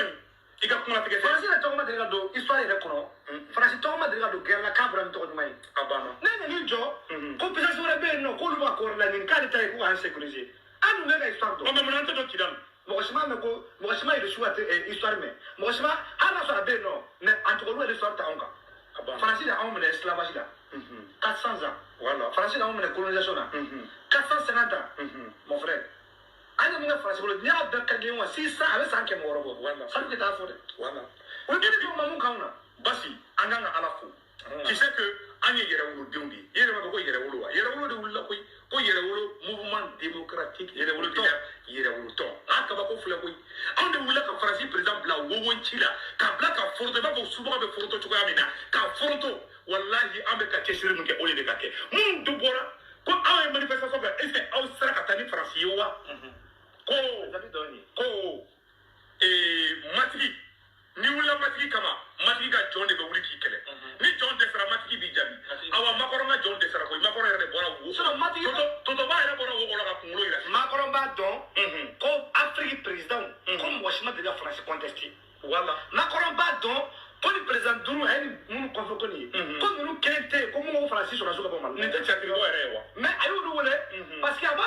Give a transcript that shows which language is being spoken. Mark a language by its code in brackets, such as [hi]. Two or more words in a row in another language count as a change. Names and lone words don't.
[bm] in i ka kuma tigɛ Faransi yɛrɛ tɔgɔ ma deli ka don histoire yɛrɛ kɔnɔ Faransi tɔgɔ ma deli ka don guerre la k'a bɔra ni tɔgɔ ɲuman ye a banna ne nan'i jɔ ko puissance wɛrɛ bɛ yen nɔ k'olu b'a kɔrɔ la nin k'ale ta ye ko k'an sécuriser an dun bɛ ka histoire dɔn mais mun an tɛ dɔn Kidal mɔgɔ si m'a mɛn ko mɔgɔ si ma Rusiw ka histoire mɛn mɔgɔ si ma hali n'a sɔrɔ a bɛ yen nɔ mais an tɔgɔ olu yɛrɛ histoire ta anw kan Faransi de anw minɛ esclavage la 400 ans voilà Faransi de anw minɛ colonisation na 450 ans [fr] mon frère [bm] an ye min kɛ Faransi bolo n'i y'a bɛɛ kari wa 600 a bɛ san 100 wɔɔrɔ bɔ voilà sanu tɛ taa fɔ dɛ voilà o ye kiri ma mun k'anw na basi an kan ka Ala fo [fr] tu sais que [bm] an ye yɛrɛwolodenw de ye i yɛrɛ b'a fɔ ko yɛrɛwolo wa yɛrɛwolo de wulila koyi ko yɛrɛwolo [fr] mouvement démocratique [bm] yɛrɛwolo tɛ yɛrɛwolotɔn an kabako filɛ koyi anw de wulila ka Faransi président bila wowonci la k'a bila ka foroto i b'a fɔ subaga bɛ foroto cogoya min na k'a foroto walahi an bɛ ka cɛsiri min kɛ o de ka kɛ minnu dun bɔra ko aw ye manifestation kɛ [fr] est-ce que [bm] aw sera ka taa ni Faransi ye wa ko matigi ni wulila matigi kama matigi ka jɔn de bɛ wuli k'i kɛlɛ ni jɔn dɛsɛra matigi b'i jaabi awa Makɔrɔ ka jɔn dɛsɛra koyi Makɔrɔ yɛrɛ de bɔra wo Totoba yɛrɛ bɔra wo kɔnɔ ka kunkolo yira Makɔrɔ b'a dɔn ko Afrique président ko mɔgɔ si ma deli ka Faransi contester voilà Makɔrɔ b'a dɔn ko ni président duuru a ye ni minnu kɔfɛ ko nin ye ko ninnu kelen tɛ yen ko mun ko Faransi sɔrɔdasiw ka bɔ Mali nin tɛ cɛsiri bɔ yɛrɛ ye wa mais a y'olu wele [fr] parce que [bm] a b'a